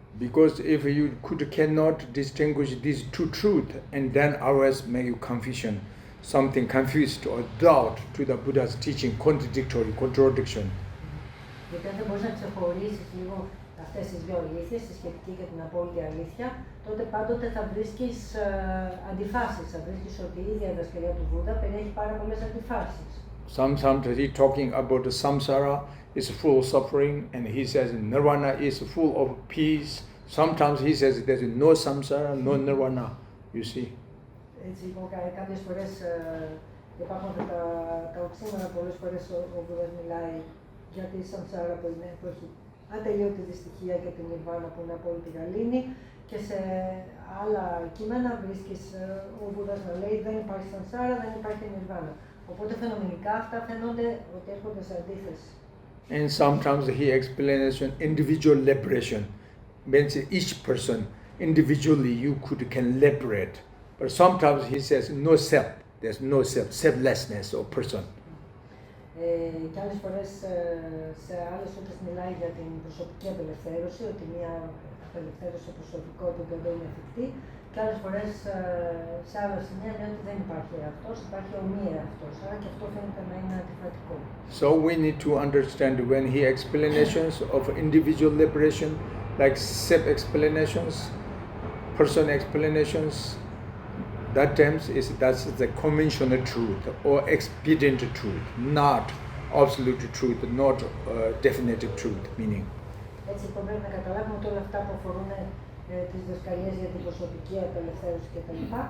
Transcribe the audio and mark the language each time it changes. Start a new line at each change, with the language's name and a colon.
English: Because if you cannot distinguish these two truths, and then others make you confusion, something confused or doubt to the Buddha's teaching, contradiction.
Greek: Γιατί αν δεν μπορείς να ξεχωρίσεις λίγο αυτές τις δύο αλήθειες, τη σχετική και την απόλυτη αλήθεια, τότε πάντοτε θα βρίσκεις αντιφάσεις. Θα βρίσκεις ότι η ίδια διδασκαλία του Βούδα περιέχει πάρα πολλές αντιφάσεις.
English: Sometimes he talking about the samsara is full of suffering, and he says nirvana is full of peace. Sometimes he says there is no samsara, no nirvana. You see.
Greek: Έτσι λοιπόν κάποιες φορές υπάρχουν τα οξύμονα, πολλές φορές ο Βούδας μιλάει για τη σαμσάρα που έχει ατελείωτη δυστυχία και την νιρβάνα που είναι απόλυτη γαλήνη, και σε άλλα κείμενα βρίσκεις ο Βούδας να λέει δεν υπάρχει σαμσάρα, δεν υπάρχει νιρβάνα. Οπότε φαινομενικά αυτά φαίνονται ότι έρχονται σε αντίθεση.
English: And sometimes he explains individual liberation, means each person individually can liberate. But sometimes he says no self, there's no self, selflessness of person.
Greek: Και άλλες φορές σε άλλες ώρες μιλάει για την προσωπική απελευθέρωση, ότι μια απελευθέρωση σε προσωπικό επίπεδο είναι εφικτή, και άλλες φορές σε άλλα σημεία λέει ότι δεν υπάρχει αυτός, υπάρχει ο μη αυτός, άρα και αυτό φαίνεται να είναι αντιφατικό.
English: So we need to understand when he explanations of individual liberation, like self-explanations, person explanations, that terms that's the conventional truth or expedient truth, not absolute truth, not definitive truth, meaning.
Greek: Έτσι λοιπόν πρέπει να καταλάβουμε ότι όλα αυτά που αφορούν τις διδασκαλίες για την προσωπική απελευθέρωση κτλ.